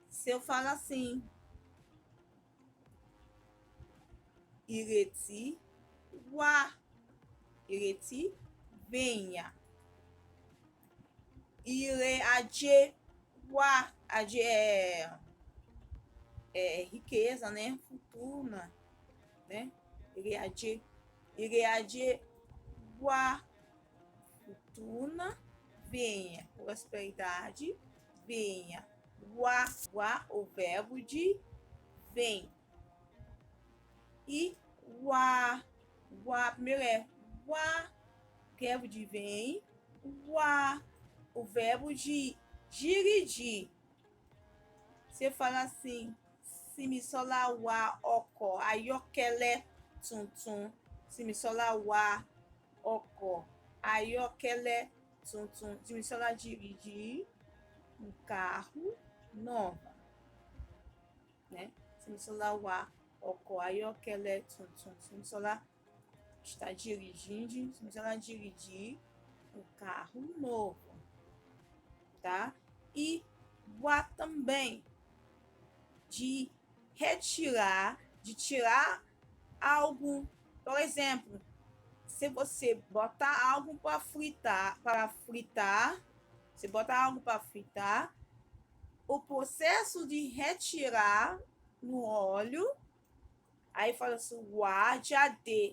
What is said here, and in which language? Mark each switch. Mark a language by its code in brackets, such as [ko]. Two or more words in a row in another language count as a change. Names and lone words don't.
[pt] Se eu falo assim, [yo] ìrètí wá, ìrètí venha. Ire ajé wá, ajé [pt] é riqueza, né? Fortuna, né? [yo] Ire ajé wá, [pt] fortuna venha, prosperidade venha. Wá, o verbo de vem. E wá, primeiro é wá, verbo de vem. Wá, o verbo de dirigir. Você fala assim, [yo] simisola wá ọkọ̀ ayọ́kẹ́lẹ́ tuntun. Simisola wá ọkọ̀ ayọ́kẹ́lẹ́ tuntun. [pt] Simisola dirigir um carro novo, né? [yo] Simisola wá ọkọ̀ ayọ́kẹ́lẹ́ tuntun. [pt] Simisola está dirigindo. Simisola dirigir um carro novo, tá? E wá também de retirar, de tirar algo. Por exemplo, se você botar algo para fritar, você bota algo para fritar, o processo de retirar no óleo, aí fala assim, wá de AD.